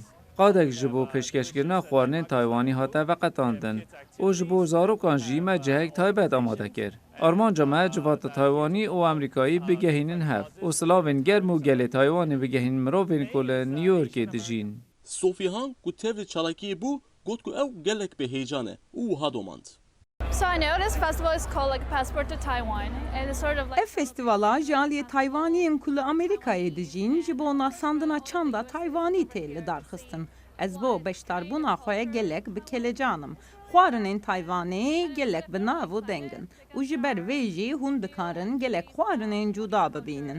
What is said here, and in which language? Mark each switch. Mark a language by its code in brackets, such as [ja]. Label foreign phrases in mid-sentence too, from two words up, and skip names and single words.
[ku] Qadek ji bo pêşkêşkirina xwarinên Taywanî hate veqetandin û ji bo zarokan jî me cihek taybet amade kir. Armanca me civata Taywanî û Amerîkayî bigehînin hev û silavên germ û gelê Taywanê bigehînin mirovên ku li New Yorkê dijîn. Sophie Han ku tevlî çalakiyê bû, got ku ew gelek bê heyecan e û wiha domand. [en] So I know this festival is called like a passport to Taiwan, and it's sort of like [ku] Ev festivala jaliyê Taywaniyên ku li Amerîkayê dijîn ji bo nasandina çanda Taywanî tê lidarxistin. Ez bo beşdarbûna xwe gelek bi kelecanim. Xwarinên Taywanê gelek bi nav û dengin. û ji ber vê jî hûn dikarin gelek xwarinên cuda bibînin.